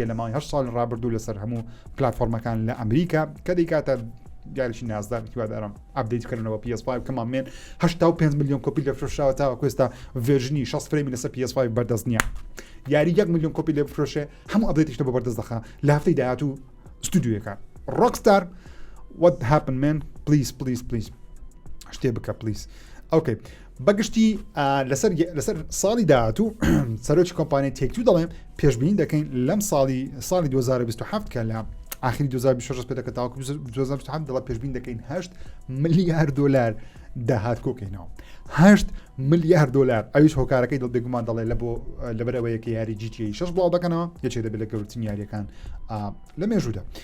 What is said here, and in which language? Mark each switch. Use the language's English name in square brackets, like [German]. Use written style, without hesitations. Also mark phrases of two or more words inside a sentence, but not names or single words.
[Central Kurdish] لە ماوەی 8 ساڵی ڕابردوو لەسەر هەموو پلاتفۆرمەکان لە ئەمریکا کە دەیکاتە یاریشی نازدار هیوادارم ئەپدەیتکردنەوە PS5 کەمان 85 ملیۆن کۆپی لێفرۆشراوە تاوەکو ئێستا ڤێرژنی 60 فرێمی لەسەر PS5 بەردەست نییە یاری 1 ملیۆن کۆپی لێفرۆشێ هەموو ئەپدەیتیشتە بە بەردەست دەخا لە هەفتەی داهاتوو ستودیۆیەکان Rockstar [English] what happened man please [Central Kurdish] شتێ بکە please اوكي بەگشتی لەسەر ساڵی داهاتوو سەرۆکی کۆمپانیای تێکتو دەڵێم پێشبینی دەکەین لەم ساڵی 2027 کە لە ئاخری 2026 پێ دەکە تاوەکو 2027 دەڵێ پێشبینی دەکەین 8 ملیار دلار داهات کۆکەینەوە 8 ملیار دلار ئەویش هۆکارەکەی دڵ بێگومان دەڵێ لەبەرەوەیە کە یاری GTA 6 بڵاو دەکەنەوە یەکێک دەبێت لە گەورەترین یاریەکان لە مێژوودا